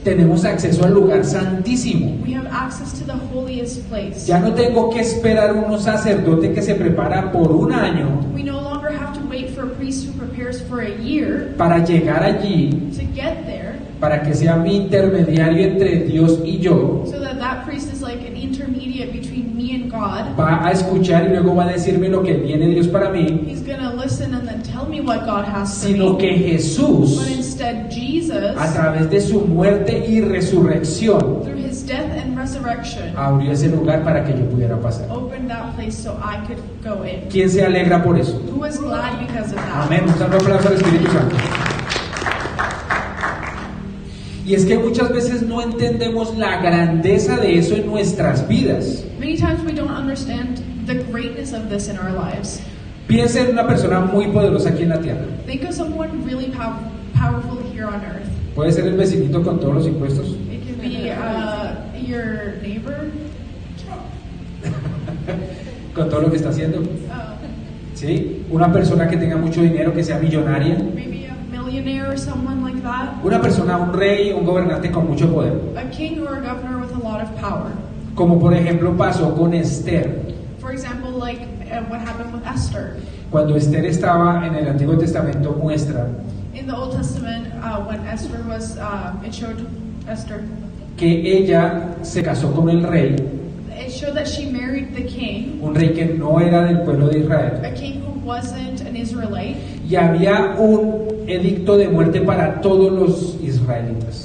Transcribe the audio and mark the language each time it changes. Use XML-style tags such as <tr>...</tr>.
<es>tenemos acceso al lugar santísimo.</es> <en>we have access to the holiest place.</en> <es>Ya no tengo que esperar un sacerdote que se prepara por un año</es> <en>We no longer have to wait for a priest who prepares for a year</en> <es>para llegar allí,</es> <en>to get there,</en> <es>para que sea mi intermediario entre Dios y yo.</es> <en>so that priest is like an intermediate between me and God.</en> <es>Va a escuchar y luego va a decirme lo que viene Dios para mí,</es> <en>He's going to listen and then tell me what God has for</en> <es>sino</es> <en>me.</en> <es>que Jesús,</es> <en>But instead, Jesus,</en> <es>a través de su muerte y resurrección,</es> <en>through his death and resurrection,</en> <es>abrió ese lugar para que yo pudiera pasar.</es> <en>opened that place so I could go in.</en> <es>¿Quién se alegra por eso?</es> <en>Who is glad because of that?</en> <es>Amén. Un aplauso al Espíritu Santo. Y es que muchas veces no entendemos la grandeza de eso en nuestras vidas.</es> <en>Many times we don't understand the greatness of this in our lives.</en> <es>Piensa en una persona muy poderosa aquí en la tierra.</es> <en>Think of someone really powerful here on earth.</en> <es>Puede ser el vecinito con todos los impuestos.</es> <en>It could be your neighbor.</en> <es>Con todo lo que está haciendo. Uh, ¿Sí? Una persona que tenga mucho dinero, que sea millonaria.</es> <en>maybe a millionaire or someone like that.</en> <es>Una persona, un rey, un gobernante con mucho poder.</es> <en>A king or a governor with a lot of power.</en> <es>Como por ejemplo pasó con Esther.</es> <en>For example, like what happened with Esther.</en> <es>Cuando Esther estaba en el Antiguo Testamento muestra</es> <en>In the Old Testament, when Esther was, it showed Esther.</en> <es>que ella se casó con el rey,</es> <en>It showed that she married the king,</en> <es>un rey que no era del pueblo de Israel,</es> <en>a king who wasn't an Israelite,</en> <es>y había un edicto de muerte para todos los israelitas.</es>